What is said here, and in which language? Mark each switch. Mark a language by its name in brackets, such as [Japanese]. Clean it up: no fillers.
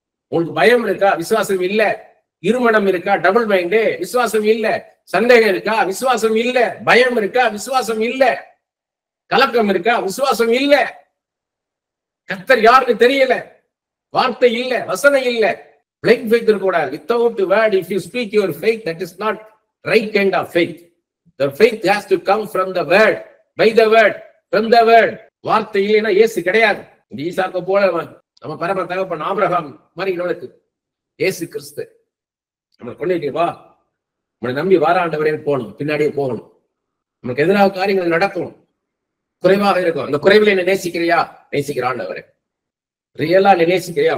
[Tamil] உங்களுக்கு பயம் இருக்கா? விசுவாசம் இல்ல. இருமனம் இருக்கா? Double mind. விசுவாசம் இல்ல. சந்தேகம் இருக்கா? விசுவாசம் இல்ல. பயம் இருக்கா? விசுவாசம் இல்ல. கலக்கம் இருக்கா? விசுவாசம் இல்ல. கர்த்தர் யாருக்கு தெரியல, வார்த்தை இல்ல, வசனம் இல்ல. [English] Blind faith [Tamil] இருக்கக்கூடாது. [English] Without the word, if you speak your faith, that is not right kind of faith. The faith has to come from the word, by the word, from the word. [Tamil] வார்த்தை இல்லைன்னா இயேசு கிடையாது. இந்த ஈசாக்க போல நம்ம பரம தகப்பன் ஆபிரகாம் மாதிரி நம்மளுக்கு இயேசு கிறிஸ்து நம்மளை கொண்டுட்டு வா, நம்மளை நம்பி வாராண்டவரே போகணும், பின்னாடியே போகணும். நமக்கு எதிராக காரியங்கள் நடக்கும், குறைவாக இருக்கும். அந்த குறைவில் என்ன நேசிக்கிறியா? நேசிக்கிற ஆண்டவரே. ரியலா நேசிக்கிறியா?